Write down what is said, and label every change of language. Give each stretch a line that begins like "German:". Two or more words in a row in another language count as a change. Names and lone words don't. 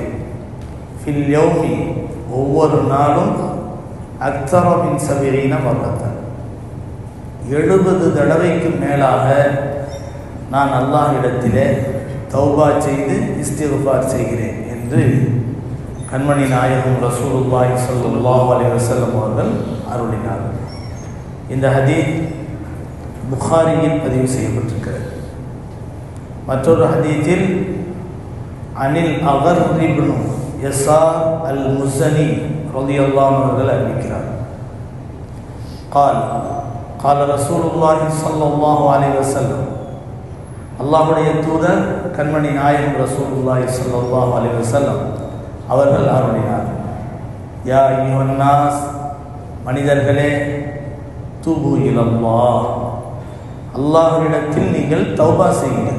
Arabic: في اليوم,
Tamil: ஒவ்வொரு நாளும்
Arabic: أكثر من 70 مرة,
Tamil: 70 தடவைக்கு மேலாக நான் அல்லாஹ்விடத்திலே தௌபா செய்து இஸ்திக்ஃபார் செய்கிறேன் என்று கண்மணி நாயகம் ரசூலுல்லாஹி
Arabic: صلى الله عليه وسلم
Tamil: அவர்கள் அருளினார்கள். இந்த ஹதீஸ் புகாரியில் பதிவு செய்யப்பட்டிருக்கிறது. மற்றொரு ஹதீஸில் அனில் அகர் இப்னு யஸார் அல் முஸனி
Arabic: رضي الله عنه
Tamil: அவர்கள் அறிவிக்கிறார்,
Arabic: قال قال رسول الله صلى الله عليه وسلم,
Tamil: அல்லாஹ்வுடைய தூதர் கண்மணி நாயகம் ரசூலுல்லாஹி
Arabic: صلى الله عليه وسلم
Tamil: அவர்கள் அருளினார்,
Arabic: يا أيها الناس,
Tamil: மனிதர்களே,
Arabic: توبوا إلى الله,
Tamil: அல்லாஹ்விடத்தில் நீங்கள் தௌபா செய்யுங்கள்.